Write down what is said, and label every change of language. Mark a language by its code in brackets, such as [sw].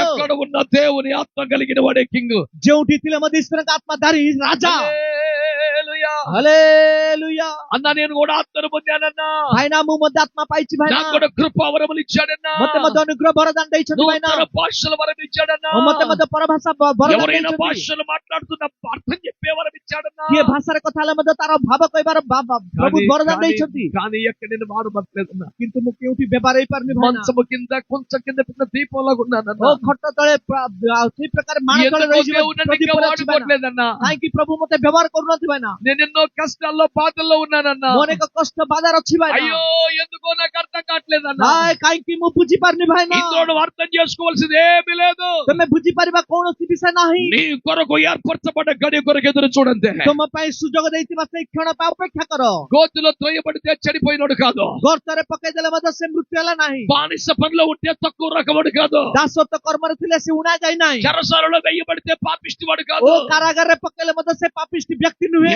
[te] ఎక్కడ ఉన్న దేవుని ఆత్మ కలిగిన వాడే కింగ్. [or] ଯେଉଁଠି ଥିଲେ ମଧ୍ୟ ଈଶ୍ୱରଙ୍କ ଆତ୍ମାଧାରୀ ରାଜା। [te] హల్లెలూయా. హల్లెలూయా। అన్నా నేను కూడా ఆత్మను పొందానన్నా, [or] ଭାଇନା ମୁଁ ମଧ୍ୟ ଆତ୍ମା ପାଇଛି ଭାଇନା, [te] నాకు కూడా కృపావరములు ఇచ్చాడన్నా, [or] ମତେ ମଧ୍ୟ ଅନୁଗ୍ରହ ବରଦାନ ଦେଇଛନ୍ତି ଭାଇନା, [te] నూతన భాషల వరం ఇచ్చాడన్నా, [or] ମତେ ମଧ୍ୟ ପରଭାଷା ବରଦାନ [te] ఎవరైనా [or] ଦେଇଛନ୍ତି। [te] భాషలు మాట్లాడుతున్న అర్థం చెప్పే వరం ఇచ్చాడన్నా. [or] କିଏ ଭାଷାରେ କଥା ହେଲେ ମଧ୍ୟ ତାର ଭାବ କହିବାର ପ୍ରଭୁ ବରଦାନ ଦେଇଛନ୍ତି। [te] కానీ ఎక్కడ నేను వాడబట్టలేదన్నా. [or] କିନ୍ତୁ ମୁଁ କେଉଁଠି ବ୍ୟବହାର ହେଇପାରୁନି ଭାଇନା। [te] మంచము కింద కొంచెం కింద పెట్టిన దీపంలాగా [or] ଓ [te] ఉన్నానన్నా. [or] ଖଟ ତଳେ ସେଇ ପ୍ରକାର ମାଣ ତଳେ [te] ఎందుకో [or] ରହିଯିବା [te] దేవుడు నన్ను ఇంకా [or] ପ୍ରଦୀପରେ ଅଛି ଭାଇନା। [te] వాడుకోవట్లేదన్నా. [or] କାହିଁକି ପ୍ରଭୁ ମତେ ବ୍ୟବହାର କରୁନାହାନ୍ତି ଭାଇନା? [te] నేను ఎన్నో కష్టాల్లో బాధల్లో ఉన్నానన్నా. [or] ମୋର ଏକ କଷ୍ଟ ବାଧାରେ ଅଛି ଭାଇନା। [te] అయ్యో ఎందుకో నాకు అర్థం కావట్లేదన్నా. [or] ହାୟ କାହିଁକି ମୁଁ ବୁଝିପାରୁନି ଭାଇନା? [te] ఇందులో నువ్వు అర్థం చేసుకోవాల్సింది ఏమీ లేదు. [or] ତମେ ବୁଝିପାରିବା କୌଣସି ବିଷୟ ନାହିଁ। [te] నీ కొరకు ఏర్పరచబడ్డ గడియ కొరకు ఎదురు చూడంతే. [or] ତମ ପାଇଁ ସୁଯୋଗ ଦେଇଥିବା ସେଇ କ୍ଷଣ ପାଇଁ ଅପେକ୍ଷା କର। [te] గోతులో త్రోయబడితే చెడిపోయినోడు కాదు. [or] ଗର୍ତ୍ତରେ ପକେଇଦେଲେ ମଧ୍ୟ ସେ ମୃତ୍ୟୁ ହେଲା ନାହିଁ। [te] బానిస పనిలో ఉంటే తక్కువ రకముడు కాదు. [or] ଦାସତ୍ୱ କର୍ମରେ ଥିଲେ ସେ ଉଣା ଯାଇ ନାହିଁ। [te] చెరసాలలో వెయ్యబడితే పాపిష్టి వాడు [or] ଓ [te] కాదు. [or] କାରାଗାରରେ ପକେଇଲେ ମଧ୍ୟ ସେ ପାପିଷ୍ଟି ବ୍ୟକ୍ତି ନୁହେଁ।